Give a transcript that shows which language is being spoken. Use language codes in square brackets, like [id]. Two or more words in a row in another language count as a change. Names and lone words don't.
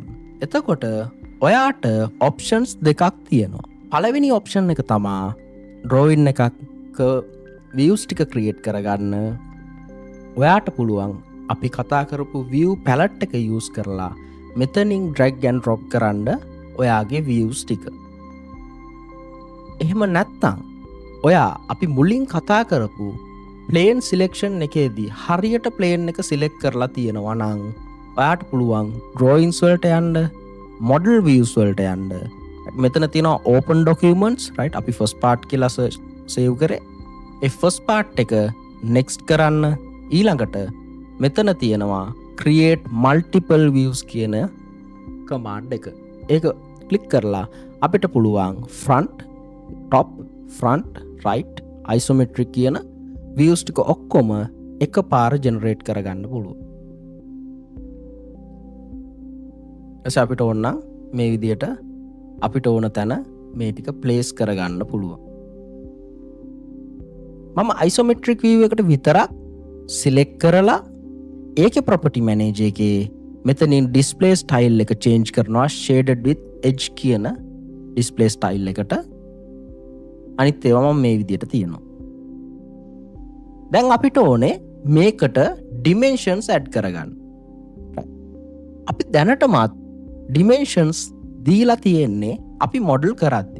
[si] එතකොට ඔයාට options දෙකක් තියෙනවා. පළවෙනි option එක තමයි drawing එකක views ටික create කරගන්න. ඔයාට පුළුවන් අපි කතා කරපු [en] view palette [si] එක use කරලා මෙතනින් [en] drag and drop [si] කරන්න ඔයාගේ views ටික. එහෙම නැත්නම් ඔයා අපි මුලින් කතා කරපු [en] plane selection [si] එකේදී හරියට plane එක select කරලා තියෙනවා නම් ඔයාට පුළුවන් drawings වලට යන්න, [en] model views [si] වලට යන්න. මෙතන තියෙනවා [en] open documents right [si] අපි [en] first part [si] කියලා save කරේ. ඒ [en] first part [si] එක next කරන්න. ඊළඟට මෙතන තියෙනවා [en] create multiple views [si] කියන command එක. ඒක ක්ලික් කරලා අපිට පුළුවන් [en] front, top, front, right, isometric [si] කියන views ටික ඔක්කොම එකපාර generate කරගන්න පුළුවන්. එසේ අපිට ඕන නම් මේ විදියට අපිට ඕන තැන මේ ටික place කරගන්න පුළුවන්. මම [en] isometric view [si] එකට විතරක් select කරලා ඒකේ [en] property manager [si] එකේ මෙතනින් [en] display style [si] එක change කරනවා [en] shaded with edge [si] කියන [en] display style [si] එකට. අනිත් ඒවා මම මේ විදියට තියෙනවා. දැන් අපිට ඕනේ මේකට [en] dimensions add [si] කරගන්න. අපි දැනටමත් dimensions දීලා තියෙන්නේ අපි model කරද්දී.